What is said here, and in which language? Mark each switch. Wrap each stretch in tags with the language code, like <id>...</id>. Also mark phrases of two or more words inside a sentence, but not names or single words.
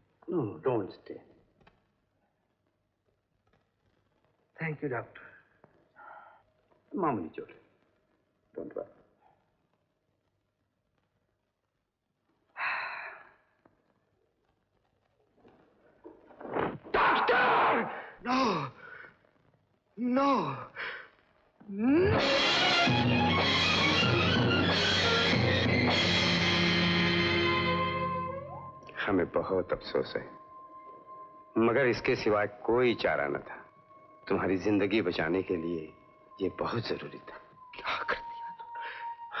<en>No, don't stay. Thank you, doctor.</en> <hi>मामूली चोट.</hi> <en>Don't worry. Doctor! No! No! No!</en> <hi>हमें बहुत अफसोस है, मगर इसके सिवाय कोई चारा न था। तुम्हारी जिंदगी बचाने के लिए ये बहुत जरूरी था। क्या कर दिया तुम?</hi>